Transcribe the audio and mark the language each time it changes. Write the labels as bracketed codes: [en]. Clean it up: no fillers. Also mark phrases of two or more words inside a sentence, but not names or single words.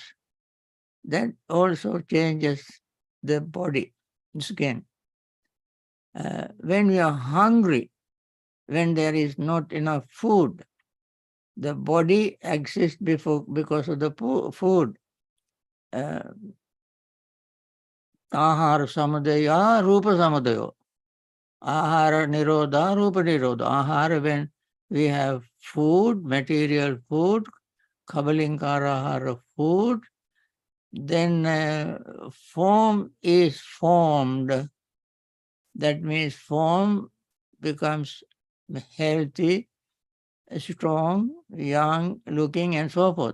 [en] That also changes the body, skin. When we are hungry, when there is not enough food, the body exists because of the food. [pi] Ahara samadaya, rupa samadayo. Ahara nirodha, rupa nirodha. [en] Ahara, when we have food, material food, kabalinkara food, then form is formed. That means form becomes healthy, strong, young looking, and so forth.